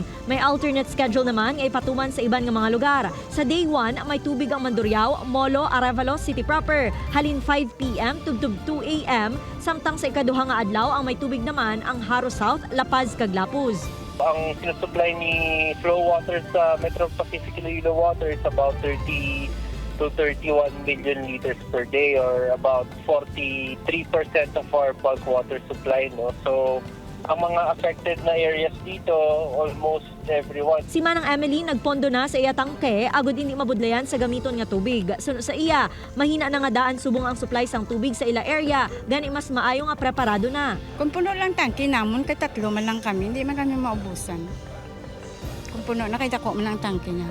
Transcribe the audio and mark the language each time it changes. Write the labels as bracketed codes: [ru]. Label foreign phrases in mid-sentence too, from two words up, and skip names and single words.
[hil] May alternate schedule naman nga ipatuman sa iban nga mga lugar. Sa day 1, may tubig ang Mandurriao, Molo, Arevalo City proper. Halin 5 p.m. tubtub 2 a.m. Samtang sa ikaduha nga adlaw ang may tubig naman ang Haro South, La Paz, kag Lapuz. [tl] Ang sinusupply ni [en] Flow Water sa Metro Pacific Iloilo Water is about 30 to 31 million liters per day or about 43% of our bulk water supply. No? So, [tl] ang mga affected na areas dito, [en] almost everyone. [hil] Si Manang Emily nagpondo na sa iya tangke, agud hindi mabudlayan sa gamiton nga tubig. Sunod sa iya, mahina na nga daan subong ang supply sang tubig sa ila area, gani mas maayo nga preparado na. Kung puno lang tangke namon, kay tatlo man lang kami, hindi man kami maubusan. Kung puno na, kay dako man lang tangke niya.